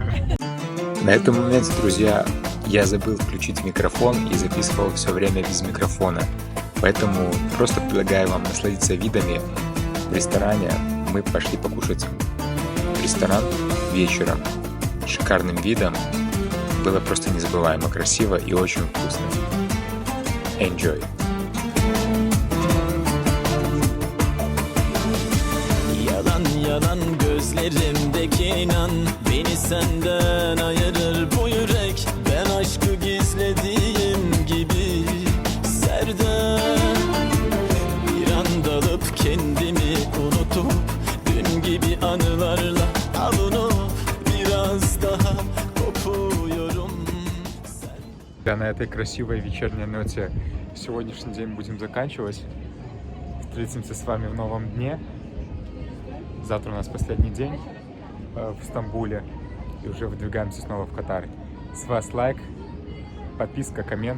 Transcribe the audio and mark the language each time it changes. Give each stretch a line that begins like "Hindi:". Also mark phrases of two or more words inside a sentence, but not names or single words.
Russian: На этом моменте, друзья, я забыл включить микрофон и записывал все время без микрофона. Поэтому просто предлагаю вам насладиться видами. В ресторане мы пошли покушать в ресторан вечером. Шикарным видом. Было просто незабываемо красиво и очень вкусно. Enjoy!
Turkish: Yalan yalan gözlerimdeki inan beni senden ayırır bu yürek. Ben aşkı gizlediğim gibi serde bir an dalıp kendimi unutup dün gibi anılarla avunup biraz daha kopuyorum.
Russian: Да, на этой красивой вечерней ноте сегодняшний день будем заканчивать. Встретимся с вами в новом дне. Завтра у нас последний день в Стамбуле. И уже выдвигаемся снова в Катар. С вас лайк, подписка, коммент.